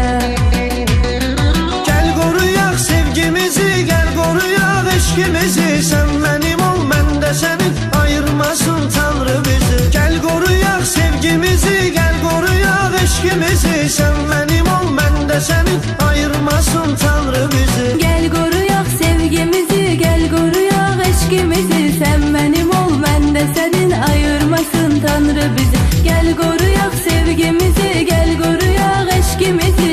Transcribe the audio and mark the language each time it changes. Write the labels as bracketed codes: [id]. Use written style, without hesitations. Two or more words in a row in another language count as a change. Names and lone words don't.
[az] Gəl qoruyaq sevgimizi, gəl qoruyaq eşqimizi. Sən mənim ol, mən də sənin, ayırmasın Tanrı bizi. Gəl qoruyaq sevgimizi, gəl qoruyaq eşqimizi. Sən mənim ol, mən də sənin, ayırmasın Tanrı bizi. [tr] Gel koruyaq sevgimizi, gel koruyaq eşqimizi. Sen benim ol, ben de senin, ayırmasın Tanrı bizi. Gel koruyaq sevgimizi, gel koruyaq eşqimizi.